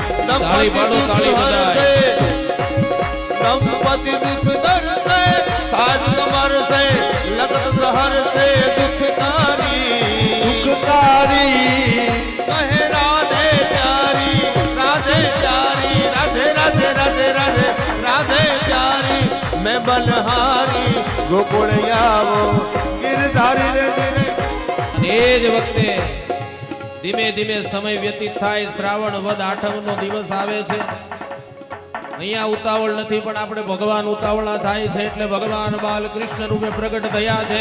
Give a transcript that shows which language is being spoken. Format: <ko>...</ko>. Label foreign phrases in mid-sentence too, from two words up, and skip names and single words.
<hi>दंपति दुख दर से साज समर से लगत जहर से दुखकारी कहे राधे प्यारी राधे प्यारी राधे राधे राधे राधे राधे प्यारी मैं बलहारी गोकुળ</hi> <gu>આવો ગિરધારી રે ધીરે. એ જ વખતે ધીમે ધીમે સમય વ્યતીત થાય. શ્રાવણ વદ આઠમનો દિવસ આવે છે. અહીંયા ઉતાવળ નથી, પણ આપણે ભગવાન ઉતાવળા થાય છે એટલે ભગવાન બાલકૃષ્ણ રૂપે પ્રગટ થયા છે.</gu>